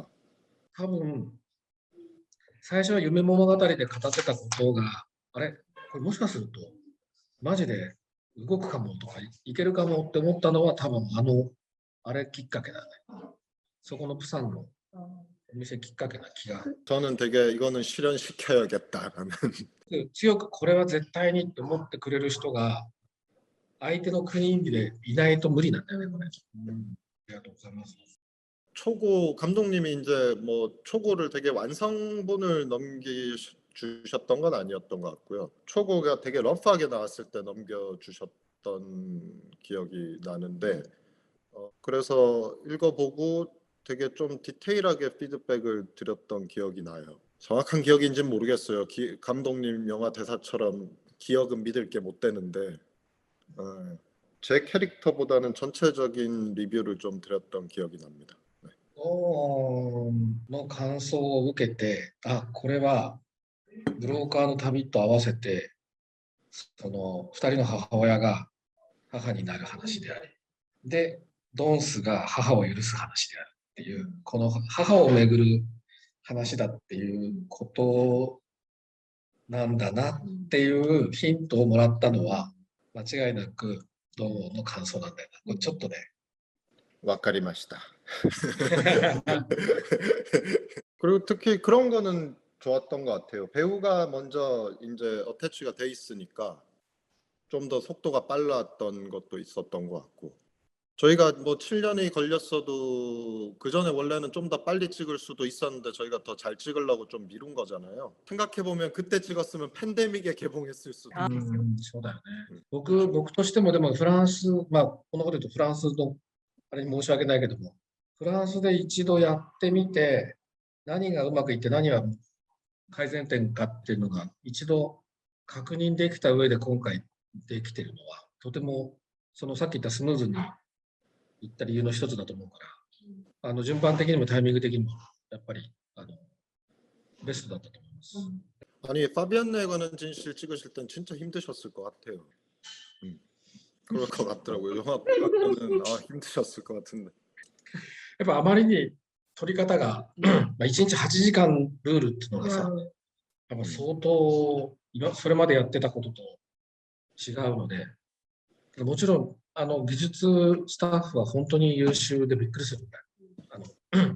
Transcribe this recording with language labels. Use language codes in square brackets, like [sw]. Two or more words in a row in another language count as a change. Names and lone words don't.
[ja] 多分、最初は夢物語で語ってたことが、あれこれもしかすると、マジで動くかもとか、いけるかもって思ったのは多分あれきっかけだね。そこのプサンのお店きっかけな気が。 [ko] 저는 되게 이거는 실현시켜야겠다라는 [ja] 強くこれは絶対にって思ってくれる人が相手の国でいないと無理なんだよね、これ。ありがとうございます。 [ko] 초고 감독님이 이제 뭐 초고를 되게 완성본을 넘겨주셨던 건 아니었던 것 같고요. 초고가 되게 러프하게 나왔을 때 넘겨주셨던 기억이 나는데 그래서 읽어보고 되게 좀 디테일하게 피드백을 드렸던 기억이 나요. 정확한 기억인지는 모르겠어요. 감독님 영화 대사처럼 기억은 믿을 게 못 되는데 제 캐릭터보다는 전체적인 리뷰를 좀 드렸던 기억이 납니다. [ja] の感想を受けて、あ、これはブローカーの旅と合わせて、その2人の母親が母になる話であり、で、ドンスが母を許す話であるっていう、この母をめぐる話だっていうことなんだなっていうヒントをもらったのは、間違いなくドンの感想なんだよな。これちょっとね。わかりました。 [ko] 그리고 특히 그런 거는 좋았던 것 같아요. 배우가 먼저 이제 어태치가 돼 있으니까 좀 더 속도가 빨랐던 것도 있었던 것 같고 저희가 뭐 7년이 걸렸어도 그 전에 원래는 좀 더 빨리 찍을 수도 있었는데 저희가 더 잘 찍으려고 좀 미룬 거잖아요. 생각해 보면 그때 찍었으면 팬데믹에 개봉했을 수도. [ja] そうだよね。僕としてもでもフランス、まあこのこと言うとフランスのあれに申し訳ないけども、フランスで一度やってみて、何がうまくいって何が改善点かっていうのが一度確認できた上で今回できてるのは、とてもそのさっき言ったスムーズにいった理由の一つだと思うから、順番的にもタイミング的にもやっぱりベストだったと思います。 [ko] 아니 파비안네에 관한 진실 찍으실 땐 진짜 힘드셨을 것 같아요. 그럴 것 같더라고요. 영화 보면은 힘드셨을 것 같은데. [ja] やっぱあまりに撮り方が1日8時間ルールっていうのがさ、やっぱ相当それまでやってたことと違うので、もちろん技術スタッフは本当に優秀でびっくりするんだよ。